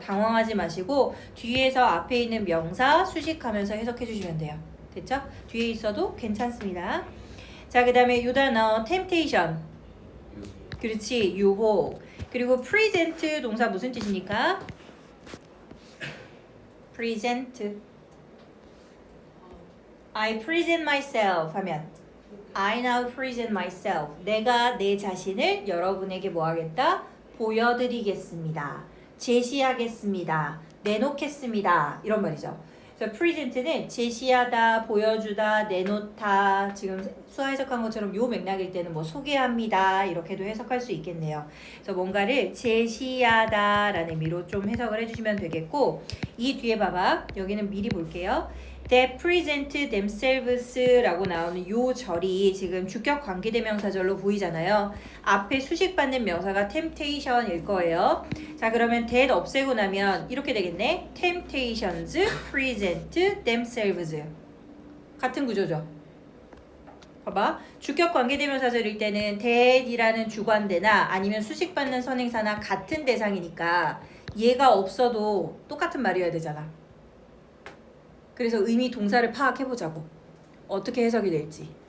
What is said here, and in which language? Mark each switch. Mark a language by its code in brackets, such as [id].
[ko] 당황하지 마시고 뒤에서 앞에 있는 명사 수식하면서 해석해 주시면 돼요. 됐죠? 뒤에 있어도 괜찮습니다. 자, 그 다음에 요 단어 temptation. 그렇지, 유혹. 그리고 present 동사 무슨 뜻입니까? present. [en] I present myself [ko] 하면 [en] I now present myself. [ko] 내가 내 자신을 여러분에게 뭐 하겠다? 보여드리겠습니다. 제시하겠습니다. 내놓겠습니다. 이런 말이죠. 그래서 present는 제시하다, 보여주다, 내놓다. 지금 수아 해석한 것처럼 요 맥락일 때는 뭐 소개합니다. 이렇게도 해석할 수 있겠네요. 그래서 뭔가를 제시하다라는 의미로 좀 해석을 해주시면 되겠고 이 뒤에 봐봐. 여기는 미리 볼게요. [en] They present themselves [ko] 라고 나오는 요 절이 지금 주격 관계대명사절로 보이잖아요. 앞에 수식받는 명사가 temptation일 거예요. 자, 그러면 that 없애고 나면 이렇게 되겠네. [en] Temptations present themselves. [ko] 같은 구조죠. 봐봐. 주격 관계대명사절일 때는 that이라는 주관대나 아니면 수식받는 선행사나 같은 대상이니까 얘가 없어도 똑같은 말이어야 되잖아. 그래서 의미 동사를 파악해보자고. 어떻게 해석이 될지.